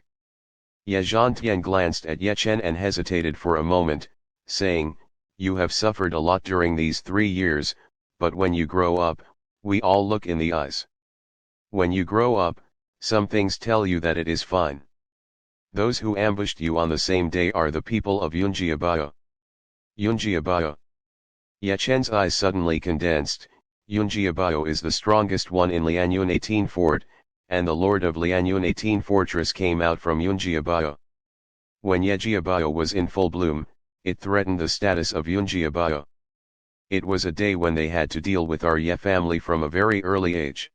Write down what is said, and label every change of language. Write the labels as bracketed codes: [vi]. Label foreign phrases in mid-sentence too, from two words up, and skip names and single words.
[en] Ye Zhantian glanced at Yechen and hesitated for a moment, saying, you have suffered a lot during these 3 years, but when you grow up, we all look in the eyes. When you grow up, some things tell you that it is fine. Those who ambushed you on the same day are the people of Yunjiabao. Yunjiabao. Yechen's eyes suddenly condensed. Yunjiabao is the strongest one in Lianyun 18 Fort, and the lord of Lianyun 18 Fortress came out from Yunjiabao. When Yejiabao was in full bloom, it threatened the status of Yunjiabao. It was a day when they had to deal with our Ye family from a very early age.